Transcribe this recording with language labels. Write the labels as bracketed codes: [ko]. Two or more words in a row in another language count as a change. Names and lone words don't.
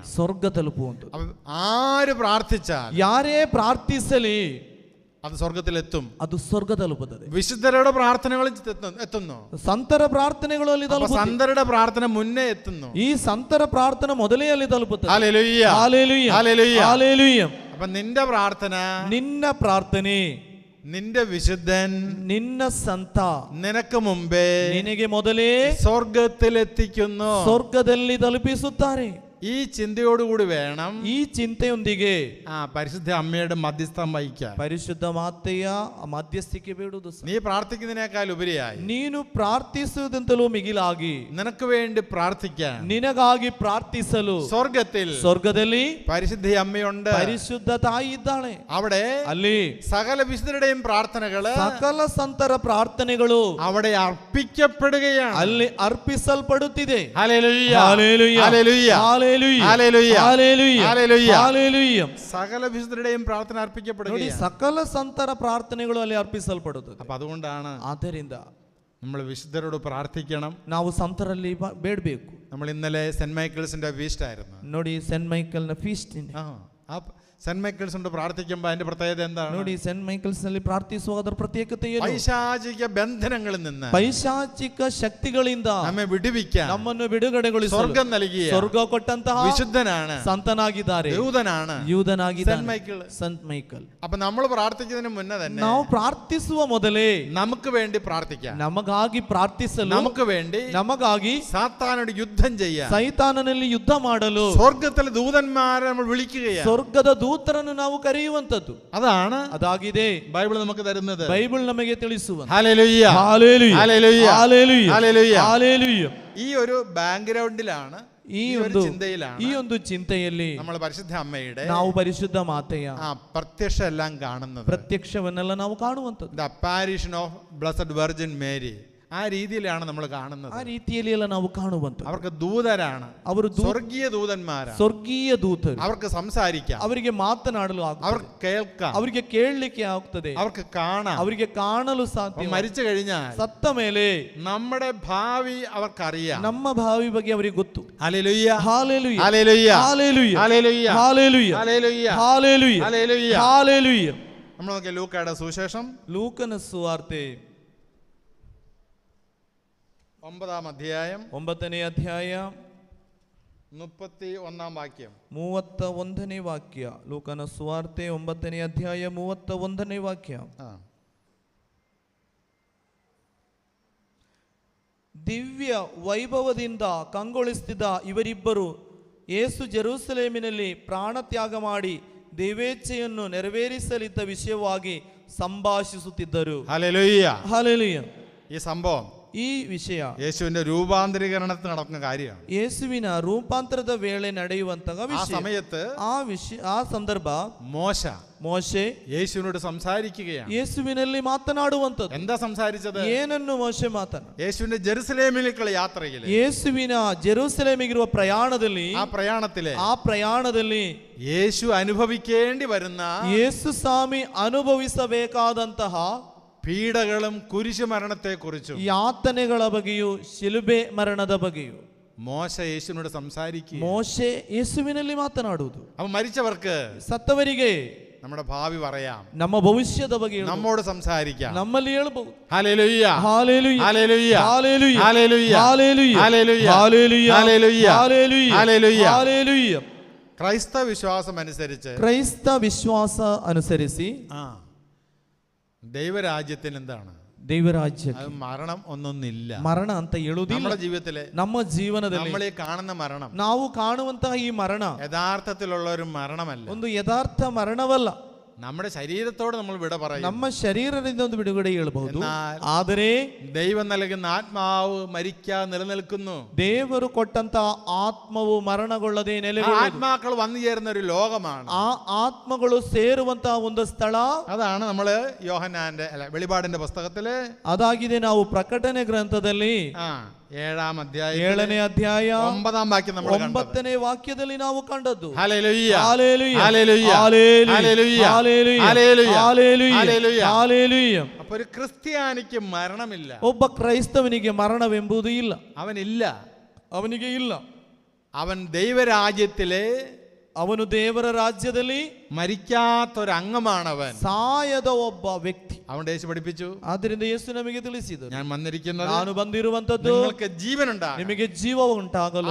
[kn] ಸ್ವರ್ಗ ತಲುಪುವಂಥದ್ದು. [ml] ആര് പ്രാർത്ഥിച്ചാൽ, [kn] ಯಾರೇ ಪ್ರಾರ್ಥಿಸಲಿ [ml] അത് സ്വർഗത്തിലെത്തും. [kn] ಅದು ಸ್ವರ್ಗ ತಲುಪುತ್ತದೆ. [ml] വിശുദ്ധരുടെ പ്രാർത്ഥനകൾ എത്തുന്നു. [kn] ಸಂತರ ಪ್ರಾರ್ಥನೆಗಳು ಅಲ್ಲಿ ತಲುಪುತ್ತದೆ. [ml] ಸಂತരുടെ പ്രാർത്ഥന മുന്നേ എത്തുന്നു. [kn] ಈ ಸಂತರ ಪ್ರಾರ್ಥನೆ ಮೊದಲೇ ಅಲ್ಲಿ ತಲುಪುತ್ತದೆ. [ml] ഹല്ലേലൂയ, ഹല്ലേലൂയ, ഹല്ലേലൂയ, ഹല്ലേലൂയ. അപ്പൊ നിന്റെ പ്രാർത്ഥന, [kn] ನಿನ್ನ ಪ್ರಾರ್ಥನೆ, [ml] നിന്റെ വിശുദ്ധൻ, [kn] ನಿನ್ನ ಸಂತ [ml] നിനക്ക് മുമ്പേ [kn] ನಿನಗೆ ಮೊದಲೇ [ml] സ്വർഗത്തിലെത്തിക്കുന്നു. [kn] ಸ್ವರ್ಗದಲ್ಲಿ ತಲುಪಿಸುತ್ತಾರೆ. [ml] ഈ ചിന്തയോടുകൂടി വേണം [kn] ಈ ಚಿಂತೆಯೊಂದಿಗೆ [ml] പരിശുദ്ധ അമ്മയുടെ മധ്യസ്ഥം വഹിക്കാൻ. [kn] ಪರಿಶುದ್ಧ ಮಾತೆಯ ಮಧ್ಯಸ್ಥಿಕೆ ಬೇಡುವುದು. [ml] നീ പ്രാർത്ഥിക്കുന്നതിനേക്കാൾ ഉപരിയായി [kn] ನೀನು ಪ್ರಾರ್ಥಿಸುವುದಂತಲೂ ಮಿಗಿಲಾಗಿ [ml] നിനക്ക് വേണ്ടി പ്രാർത്ഥിക്കാൻ, [kn] ನಿನಗಾಗಿ ಪ್ರಾರ್ಥಿಸಲು ಸ್ವರ್ಗದಲ್ಲಿ [ml] പരിശുദ്ധ അമ്മയുണ്ട്. [kn] ಪರಿಶುದ್ಧ ತಾಯಿ ಇದ್ದಾಳೆ. [ml] അവിടെ [kn] ಅಲ್ಲಿ [ml] സകല വിശുദ്ധരുടെയും പ്രാർത്ഥനകള്, [kn] ಸಕಲ ಸಂತರ ಪ್ರಾರ್ಥನೆಗಳು [ml] അവിടെ അർപ്പിക്കപ്പെടുകയാണ്. [kn] ಅಲ್ಲಿ ಅರ್ಪಿಸಲ್ಪಡುತ್ತಿದೆ. [ml] ഹല്ലേലൂയ, ഹല്ലേലൂയ, ഹല്ലേലൂയ, ഹല്ലേലൂയ, ഹല്ലേലൂയ, ഹല്ലേലൂയ, ഹല്ലേലൂയ. ഹല്ലേലൂയ. സകല വിശുദ്ധരുടെയും പ്രാർത്ഥന [kn] ನೋಡಿ, [ml] അർപ്പിക്കപ്പെടുകയാണ്. [kn] ಸಕಲ ಸಂತರ ಪ್ರಾರ್ಥನೆಗಳು ಅಲ್ಲಿ ಅರ್ಪಿಸಲ್ಪಡುತ್ತದೆ. [ml] അപ്പൊ അതുകൊണ്ടാണ് [kn] ಆದ್ದರಿಂದ [ml] നമ്മൾ വിശുദ്ധരോട് പ്രാർത്ഥിക്കണം. [kn] ನಾವು ಸಂತರಲ್ಲಿ ಬೇಡಬೇಕು. [ml] നമ്മൾ ഇന്നലെ സെന്റ് മൈക്കിൾസിന്റെ ഫീസ്റ്റ് ആയിരുന്നു. [kn] ನೋಡಿ, ಸೆಂಟ್ ಮೈಕಲ್ನ ಫೀಸ್ಟ್. [ml] ആ സെന്റ് മൈക്കിൾസ് കൊണ്ട് പ്രാർത്ഥിക്കുമ്പോൾ അതിന്റെ പ്രത്യേകത എന്താണ്? [kn] ನೋಡಿ, ಸೆಂಟ್ ಮೈಕಲ್ಸ್ ನಲ್ಲಿ ಪ್ರಾರ್ಥಿಸುವ ಅದರ ಪ್ರತ್ಯೇಕತೆ ಏನು? [ml] പൈശാചിക ബന്ധനങ്ങളിൽ നിന്ന്, [kn] ಪೈಶಾಚಿಕ ಶಕ್ತಿಗಳಿಂದ [ml] നമ്മെ വിടുവിക്കാൻ [kn] ನಮ್ಮನ್ನು ಬಿಡುಗಡೆಗೊಳಿಸಲು [ml] സ്വർഗം നൽകിയ [kn] ಸ್ವರ್ಗ ಕೊಟ್ಟಂತಹ [ml] വിശുദ്ധനാണ്, [kn] ಸಂತನಾಗಿದ್ದಾರೆ, [ml] യൂതനാണ് [kn] ಯೂದನಾಗಿದ್ದಾನೆ [ml] സെന്റ് മൈക്കിൾ. [kn] ಸೆಂಟ್ ಮೈಕಲ್. [ml] അപ്പൊ നമ്മൾ പ്രാർത്ഥിക്കുന്നതിന് മുന്നേ തന്നെ [kn] ನಾವು ಪ್ರಾರ್ಥಿಸುವ ಮೊದಲೇ [ml] നമുക്ക് വേണ്ടി പ്രാർത്ഥിക്കാം. [kn] ನಮಗಾಗಿ ಪ್ರಾರ್ಥಿಸಲು, [ml] നമുക്ക് വേണ്ടി [kn] ನಮಗಾಗಿ [ml] സാത്താനോട് യുദ്ധം ചെയ്യാൻ [kn] ಸೈತಾನನಲ್ಲಿ ಯುದ್ಧ ಮಾಡಲು [ml] സ്വർഗത്തിലെ ദൂതന്മാരെ നമ്മൾ വിളിക്കുകയാണ്. [kn] ಸ್ವರ್ಗದ ದೂತರನ್ನು ನಾವು ಕರೆಯುವಂತದ್ದು [ml] അതാണ് [kn] ಅದಾಗಿದೆ [ml] ബൈബിൾ നമുക്ക് തരുന്നത്. [kn] ಬೈಬಲ್ ನಮಗೆ ತಿಳಿಸುವ [ml] ഹല്ലേലൂയ, ഹല്ലേലൂയ, ഹല്ലേലൂയ, ഹല്ലേലൂയ, ഹല്ലേലൂയ. ഹല്ലേലൂയ. ഈ ഒരു ബാക്ക്ഗ്രൗണ്ടിലാണ്, [kn] ಈ [ml] ഒരു [kn] ಒಂದು [ml] ചിന്തയിലാണ് [kn] ಈ ಒಂದು ಚಿಂತೆಯಲ್ಲಿ [ml] നമ്മൾ പരിശുദ്ധ അമ്മയുടെ [kn] ನಾವು ಪರಿಶುದ್ಧ ಮಾತೆಯ [ml] പ്രത്യക്ഷം എല്ലാം കാണുന്നത്. [kn] ಪ್ರತ್ಯಕ್ಷವನ್ನೆಲ್ಲ ನಾವು ಕಾಣುವಂಥದ್ದು. [en] The apparition of Blessed Virgin Mary, [ml] ആ രീതിയിലാണ് നമ്മൾ കാണുന്നത്. [kn] ಆ ರೀತಿಯಲ್ಲಿ ಎಲ್ಲ ನಾವು ಕಾಣುವಂಥದ್ದು. [ml] അവർക്ക് ദൂതരാണ്, [kn] ಅವರು [ml] സ്വർഗീയ ദൂതന്മാരാണ്. [kn] ಸ್ವರ್ಗೀಯ ದೂತರು. [ml] അവർക്ക് സംസാരിക്കാം, [kn] ಅವರಿಗೆ ಮಾತನಾಡಲು [ml] അവർക്ക് കേൾക്കാം, [kn] ಅವರಿಗೆ ಕೇಳಲಿಕ್ಕೆ ಆಗ್ತದೆ, [ml] അവർക്ക് കാണാം, [kn] ಅವರಿಗೆ ಕಾಣಲು ಸಾಧ್ಯ. [ml] മരിച്ചു കഴിഞ്ഞാൽ [kn] ಸತ್ತ ಮೇಲೆ [ml] നമ്മുടെ ഭാവി അവർക്കറിയാം. [kn] ನಮ್ಮ ಭಾವಿ ಬಗ್ಗೆ ಅವರಿಗೆ ಗೊತ್ತು. [ml] ഹല്ലേലൂയ, [kn] ಹಾಲೆಲೂಯ, [ml] ഹല്ലേലൂയ, [kn] ಹಾಲೆಲೂಯ, [ml] ഹല്ലേലൂയ, [kn] ಹಾಲೆಲೂಯ, [ml] ഹല്ലേലൂയ, [kn] ಹಾಲೆಲೂಯ, [ml] ഹല്ലേലൂയ. [kn] ಹಾಲೆಲೂയ. [ml] നമ്മൾ നോക്കിയ ലൂക്കയുടെ സുവിശേഷം [kn] ಲೂಕನ ಸುವಾರ್ತೆ [ml] 9-ാം അധ്യായം [kn] 9ನೇ ಅಧ್ಯಾಯ [ml] 31-ാം വാക്യം. [kn] 31ನೇ ವಾಕ್ಯ. ಲೂಕನ ಸುವಾರ್ತೆ 9ನೇ ಅಧ್ಯಾಯ 31ನೇ ವಾಕ್ಯ. ದಿವ್ಯ ವೈಭವದಿಂದ ಕಂಗೊಳಿಸುತ್ತಿದ್ದ ಇವರಿಬ್ಬರು ಯೇಸು ಜೆರೂಸಲೇಮಿನಲ್ಲಿ ಪ್ರಾಣತ್ಯಾಗ ಮಾಡಿ ದೇವೇಚ್ಛೆಯನ್ನು ನೆರವೇರಿಸಲಿದ್ದ ವಿಷಯವಾಗಿ ಸಂಭಾಷಿಸುತ್ತಿದ್ದರು. [ml] ഹല്ലേലൂയ. ഹല്ലേലೂയ. ഈ സംഭവം [kn] ಈ ವಿಷಯ [ml] യേശുവിന്റെ രൂപാന്തരീകരണത്തിൽ നടക്കുന്ന കാര്യമാണ്. [kn] ಯೇಸುವಿನ ರೂಪಾಂತರದ ವೇಳೆ ನಡೆಯುವಂತಹ [ml] ആ [kn] ವಿಷಯ. [ml] സമയത്ത് [kn] ಆ ಸಂದರ್ಭ ಮೋಶೆ [ml] യേശുവിനോട് സംസാരിക്കുകയാണ്. [kn] ಯೇಸುವಿನಲ್ಲಿ ಮಾತನಾಡುವಂಥದ್ದು. [ml] എന്താ സംസാരിച്ചത്? [kn] ಏನನ್ನು ಮೋಶೆ ಮಾತನಾಡ? [ml] യേശുവിന്റെ ജെറുസലേമിലേക്കുള്ള യാത്രയിൽ, [kn] ಯೇಸುವಿನ ಜೆರೂಸಲೇಮಿಗಿರುವ ಪ್ರಯಾಣದಲ್ಲಿ, [ml] ആ [kn] ಪ್ರಯಾಣದಲ್ಲಿ [ml] യേശു അനുഭവിക്കേണ്ടി വരുന്ന [kn] ಯೇಸು ಸ್ವಾಮಿ ಅನುಭವಿಸಬೇಕಾದಂತಹ [ml] പീഡകളും കുരിശു മരണത്തെ കുറിച്ചും [kn] ಯಾತನೆಗಳ ಬಗ್ಗೆಯೂ ಶಿಲುಬೆ ಮರಣದ ಬಗ್ಗೆಯೂ [ml] മോശ യേശുവിനോട് സംസാരിക്കുക. [kn] ಮೋಶೆ ಯೇಸುವಿನಲ್ಲಿ ಮಾತನಾಡುವುದು. [ml] അപ്പൊ മരിച്ചവർക്ക്, [kn] ಸತ್ತವರಿಗೆ [ml] നമ്മുടെ ഭാവി പറയാം, [kn] ನಮ್ಮ ಭವಿಷ್ಯದ ಬಗ್ಗೆ [ml] നമ്മോട് സംസാരിക്കാം, [kn] ನಮ್ಮಲ್ಲಿ ಹೇಳಬಹುದು. [ml] ഹല്ലേലൂയ, ഹല്ലേലൂയ, ഹല്ലേലൂയ, ഹല്ലേലൂയ, ഹല്ലേലൂയ, ഹല്ലേലൂയ, ഹല്ലേലൂയ, ഹല്ലേലൂയ, ഹല്ലേലൂയ, ഹല്ലേലൂയ, ഹല്ലേലൂയ. ഹല്ലേലൂയ. ക്രൈസ്തവ വിശ്വാസം അനുസരിച്ച്, [kn] ಕ್ರೈಸ್ತ ವಿಶ್ವಾಸ ಅನುಸರಿಸಿ [ml] ദൈവരാജ്യത്തിന് എന്താണ്? [kn] ದೈವರಾಜ್ಯ [ml] അത് മരണം ഒന്നൊന്നില്ല. [kn] ಮರಣ ಅಂತ ಹೇಳುವುದಿಲ್ಲ. [ml] നമ്മുടെ ജീവിതത്തിലെ, [kn] ನಮ್ಮ ಜೀವನದಲ್ಲಿ [ml] നമ്മൾ ഈ കാണുന്ന മരണം [kn] ನಾವು ಕಾಣುವಂತಹ ಈ ಮರಣ [ml] യഥാർത്ഥത്തിലുള്ള ഒരു മരണമല്ല. [kn] ಒಂದು ಯಥಾರ್ಥ ಮರಣವಲ್ಲ. [ml] നമ്മുടെ ശരീരത്തോട് നമ്മൾ വിട പറയും. [kn] ನಮ್ಮ ಶರೀರದಿಂದ ಒಂದು ಬಿಡುಗಡೆ ಹೇಳಬಹುದು. [ml] എന്നാൽ [kn] ಆದರೆ [ml] ദൈവം നൽകുന്ന ആത്മാവ് മരിക്കാതെ നിലനിൽക്കുന്നു. [kn] ದೇವರು ಕೊಟ್ಟಂತಹ ಆತ್ಮವು ಮರಣಗೊಳ್ಳದೆ [ml] ആ [kn] ನೆಲೆಗೊಳ್ಳುವುದು. [ml] ആത്മാക്കൾ വന്നു ചേരുന്ന ഒരു ലോകമാണ്. [kn] ಆ ಆತ್ಮಗಳು ಸೇರುವಂತಹ ಒಂದು ಸ್ಥಳ, [ml] അതാണ് നമ്മള് വെളിപാടിന്റെ പുസ്തകത്തില്, [kn] ಅದಾಗಿದೆ ನಾವು ಪ್ರಕಟಣೆ ಗ್ರಂಥದಲ್ಲಿ [ml] 7-ാം അധ്യായം [kn] 7ನೇ ಅಧ್ಯಾಯ [ml] 9-ാം വാക്യം നമ്മൾ [kn] 9ನೇ ವಾಕ್ಯದಲ್ಲಿ ನಾವು ಕಂಡದ್ದು. [ml] ഹല്ലേലൂയ, ഹല്ലേലൂയ, ഹല്ലേലൂയ, ഹല്ലേലൂയ, ഹല്ലേലൂയ, ഹല്ലേലൂയ, ഹല്ലേലൂയ, ഹല്ലേലൂയ, ഹല്ലേലൂയ. ഹല്ലേലൂയ. അപ്പൊ ഒരു ക്രിസ്ത്യാനിക്ക് മരണമില്ല. [kn] ಒಬ್ಬ ಕ್ರೈಸ್ತವನಿಗೆ ಮರಣವೆಂಬುದು ಇಲ್ಲ. [ml] അവനില്ല. [kn] ಅವನಿಗೆ ಇಲ್ಲ. [ml] അവൻ ദൈവരാജ്യത്തിലെ, [kn] ಅವನು ದೇವರ ರಾಜ್ಯದಲ್ಲಿ [ml] മരിക്കാത്തൊരംഗമാണവൻ. [kn] ಸಾಯದ ಒಬ್ಬ ವ್ಯಕ್ತಿ. [ml] അവൻ യേശു പഠിപ്പിച്ചു. [kn] ಆದ್ದರಿಂದ ಯೇಸು ನಮಗೆ ತಿಳಿಸಿದರು, [ml] ഞാൻ വന്നിരിക്കുന്നത് [kn] ನಾನು ಬಂದಿರುವಂತದ್ದು [ml] നിങ്ങൾക്ക് ജീവനുണ്ടാകും, [kn] ನಿಮಗೆ ಜೀವ ಉಂಟಾಗಲು,